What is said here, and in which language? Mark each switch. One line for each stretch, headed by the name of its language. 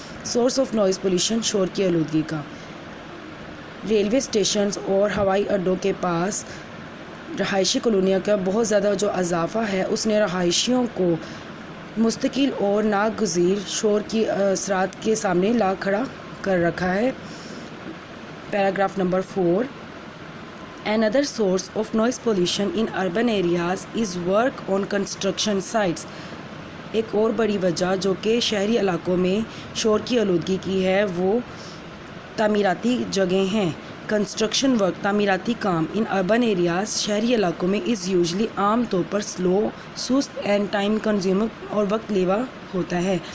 English: source of noise pollution,
Urdu: شور کی آلودگی کا. ریلوے اسٹیشنز اور ہوائی اڈوں کے پاس رہائشی کالونیوں کا بہت زیادہ جو اضافہ ہے، اس نے رہائشیوں کو مستقل اور ناگزیر شور کی اثرات کے سامنے لا کھڑا کر رکھا ہے. Paragraph number 4.
English: Another source of noise pollution in urban areas is work on construction sites.
Urdu: ایک اور بڑی وجہ جو کہ شہری علاقوں میں شور کی آلودگی کی ہے، وہ تعمیراتی جگہیں ہیں.
English: construction work,
Urdu: تعمیراتی کام،
English: in urban areas,
Urdu: شہری علاقوں میں،
English: is usually,
Urdu: عام طور پر،
English: slow,
Urdu: سست،
English: and time consuming,
Urdu: اور وقت لیوا ہوتا ہے.